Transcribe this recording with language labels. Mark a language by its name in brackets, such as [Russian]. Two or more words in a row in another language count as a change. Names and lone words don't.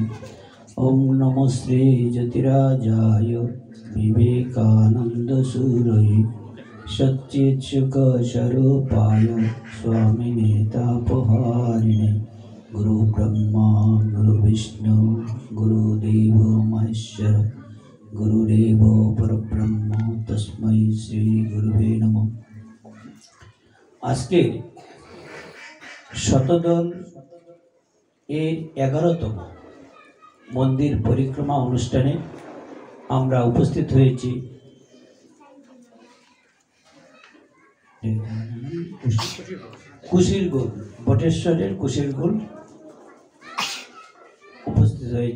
[Sanskrit] ओम नमो श्री ज्योतिराजाय विवेकानंदसूरये सच्चित्सुखस्वरूपाय स्वामिने तापहारिणे गुरु ब्रह्मा गुरु विष्णु गुरुदेव महेश्वर गुरुदेव परब्रह्म तस्मै श्री गुरुवे नमः। [Bangla] আজকে শতদল এর 11তম মন্দির পরিক্রমা অনুষ্ঠানে আমরা উপস্থিত হয়েছি কুশিরগোল, বটেশ্বরের কুশিরগোল উপস্থিত হয়েছি।